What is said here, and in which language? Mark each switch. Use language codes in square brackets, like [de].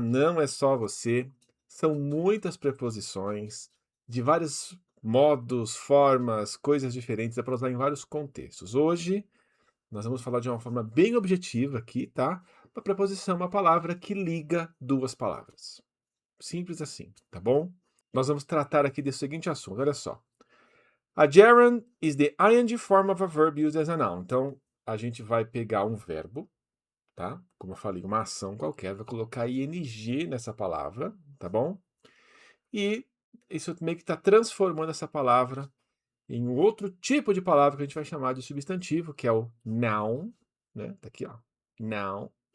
[pt] Não é só você. São muitas preposições de vários modos, formas, coisas diferentes, dá para usar em vários contextos. Hoje, nós vamos falar de uma forma bem objetiva aqui, tá? Uma preposição é uma palavra que liga duas palavras. Simples assim, tá bom? Nós vamos tratar aqui desse seguinte assunto, olha só. [en] A gerund is the ing form of a verb used as a noun. [pt] Então, a gente vai pegar um verbo, tá? Como eu falei, uma ação qualquer, vai colocar ing nessa palavra, tá bom? E isso meio que está transformando essa palavra em um outro tipo de palavra que a gente vai chamar de substantivo, que é o noun, né? Tá aqui, ó. Noun.